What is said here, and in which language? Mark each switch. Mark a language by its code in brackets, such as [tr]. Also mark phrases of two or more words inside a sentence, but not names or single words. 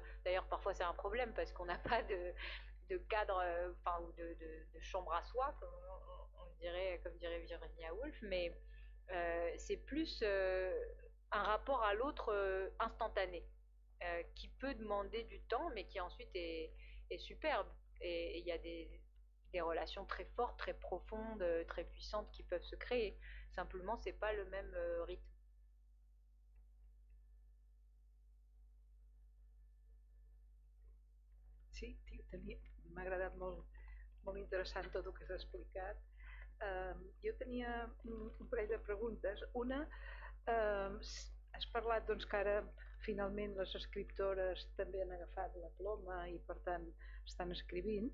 [fr] D'ailleurs, parfois c'est un problème parce qu'on n'a pas de cadre, enfin, ou de chambre à soi, comme comme dirait Virginia Woolf, mais c'est plus un rapport à l'autre instantané, qui peut demander du temps, mais qui ensuite est superbe. Et il y a des relations très fortes, très profondes, très puissantes qui peuvent se créer. Simplement, c'est pas le même rythme. [ca] Sí, m'ha agradat molt, molt interessant tot el que s'ha explicat. Jo tenia un parell de preguntes. Una, has parlat doncs, que ara finalment les escriptores també han agafat la ploma i per tant estan escrivint.